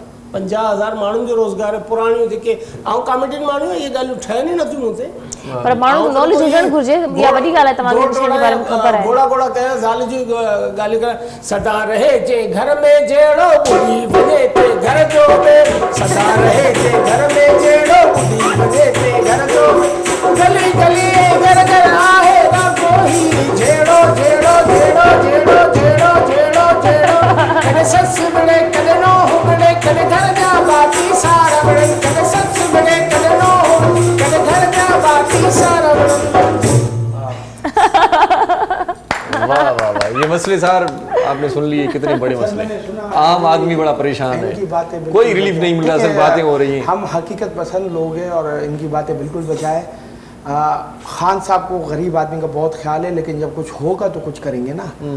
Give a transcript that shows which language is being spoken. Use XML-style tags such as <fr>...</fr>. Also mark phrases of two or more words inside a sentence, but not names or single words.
<sd>50,000 माण्हुनि जो रोज़गार आहे। पुराणियूं जेके ऐं कॉमेडियन माण्हू इहे ॻाल्हियूं ठहनि ई नथियूं मूं ते। पर माण्हू खे नॉलेज हुजणु घुरिजे। इहा वॾी ॻाल्हि आहे, तव्हांखे हिन जे बारे में ख़बर आहे। गोड़ा गोड़ा कया ज़ाल जी ॻाल्हियूं कर, सदा रहे जे घर में जहिड़ो ॿुधी वञे ते घर जो बे, सदा रहे जे घर में जहिड़ो ॿुधी वञे ते घर जो, गली गली घर घर आहे न कोई जहिड़ो जहिड़ो जहिड़ो जहिड़ो जहिड़ो जहिड़ो जहिड़ो, कॾहिं ससु बणे कॾहिं नूंहुं बणे, कॾहिं घर जा बाक़ी सारा बणे, कॾहिं ससु बणे कॾहिं नूंहुं, कॾहिं घर जा बाक़ी सारा बणे। वाह वाह वाह,</sd> <ur>یہ مسلے سار آپ نے سن لیے، کتنے بڑے مسلے. عام آدمی بڑا پریشان ہے، کوئی ریلیف نہیں مل رہا، سب باتیں ہو رہی ہیں. ہم حقیقت پسند لوگ ہیں اور ان کی باتیں بالکل بچائے. خان صاحب کو غریب آدمی کا بہت خیال ہے، لیکن جب کچھ ہوگا تو کچھ کریں گے نا.</ur>